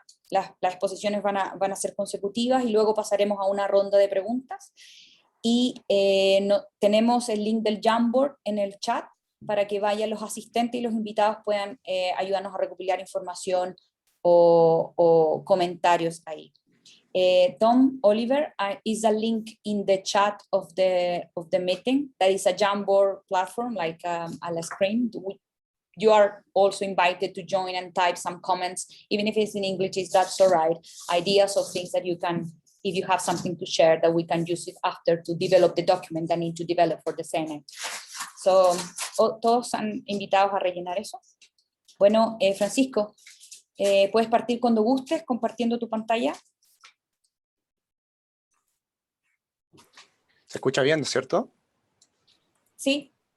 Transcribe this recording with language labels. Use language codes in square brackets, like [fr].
[es] Las exposiciones van a ser consecutivas y luego pasaremos a una ronda de preguntas. Y tenemos el link del Jamboard en el chat para que vayan los asistentes y los invitados puedan ayudarnos a recopilar información o comentarios ahí. [en] Tom, Oliver, is a link in the chat of the meeting. That is a Jamboard platform, like a screen. You are also invited to join and type some comments, even if it's in English, that's all right. Ideas of things that you can, if you have something to share, that we can use it after to develop the document that need to develop for the Senate. [es] So, todos están invitados a rellenar eso. Bueno, Francisco, puedes partir cuando gustes, compartiendo tu pantalla. ¿Se escucha bien, cierto? Sí.